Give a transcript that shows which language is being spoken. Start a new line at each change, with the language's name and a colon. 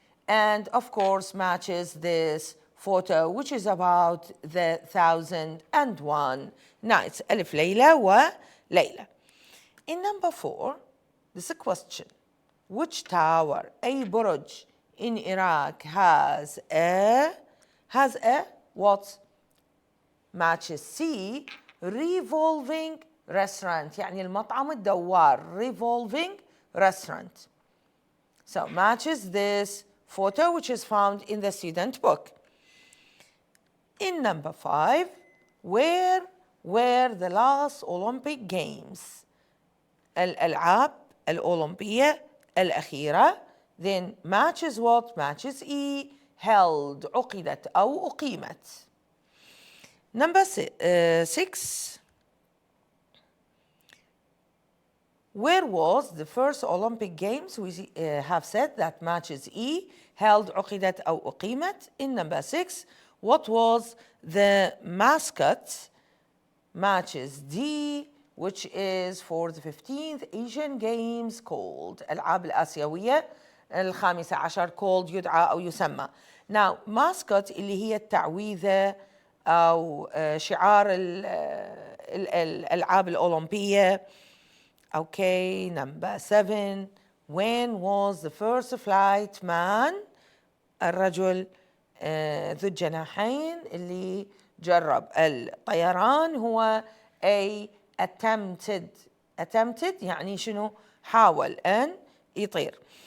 English: And of course matches this photo, which is about the 1001 nights.
Arabic: ألف ليلة وليلة.
English: In number 4, this is a question. Which tower,
Arabic: أي برج
English: in Iraq has a what? Matches C, revolving restaurant.
Arabic: يعني المطعم الدوار,
English: revolving restaurant. So matches this photo, which is found in the student book. In number 5, where were the last Olympic Games?
Arabic: الألعاب الأولمبية الأخيرة.
English: Then matches what? Matches E, held,
Arabic: عقدت أو أقيمت.
English: Number 6, where was the first Olympic Games? We have said that matches E, held,
Arabic: عقدت أو أقيمت.
English: In number 6, what was the mascot? Matches D, which is for the 15th Asian Games called
Arabic: الألعاب الآسيوية الخامسة عشر
English: called
Arabic: يدعى أو يسمى. Now mascot اللي هي التعويذة أو شعار الألعاب الأولمبية.
English: Okay, number 7. When was the first flight man
Arabic: الرجل ذو الجناحين اللي جرب الطيران هو attempted يعني شنو حاول أن يطير.